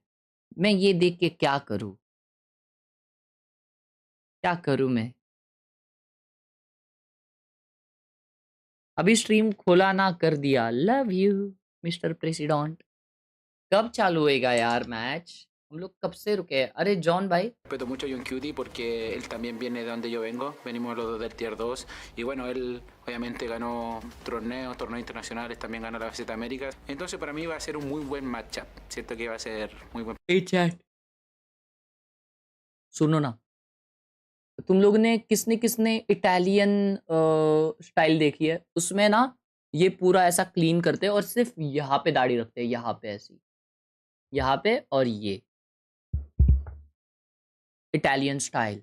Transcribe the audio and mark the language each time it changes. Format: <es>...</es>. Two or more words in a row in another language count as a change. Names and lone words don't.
<hi>मैं ये देख के क्या करूं? क्या करूं मैं? अभी स्ट्रीम खोला ना कर दिया।</hi> <en>love you Mister President.</en> <hi>कब चालू होएगा यार मैच? हम लोग कब से रुके? अरे जॉन भाई,</hi> <es>Respeto mucho a John Cutie porque él también viene de donde yo vengo, venimos los dos del Tier 2 y bueno, él obviamente ganó torneos internacionales, también ganó la FZ América, entonces para mí va a ser un muy buen matchup, siento que va a ser muy buen.</es> <en>hey chat,</en> <hi>सुनो ना, तुम लोग ने किसने किसने</hi> <en>Italian style</en> <hi>देखी है? उसमें ना ये पूरा ऐसा क्लीन करते हैं और सिर्फ यहाँ पे दाढ़ी रखते हैं, यहाँ पे ऐसी, यहाँ पे, और ये</hi> <en>Italian style.</en>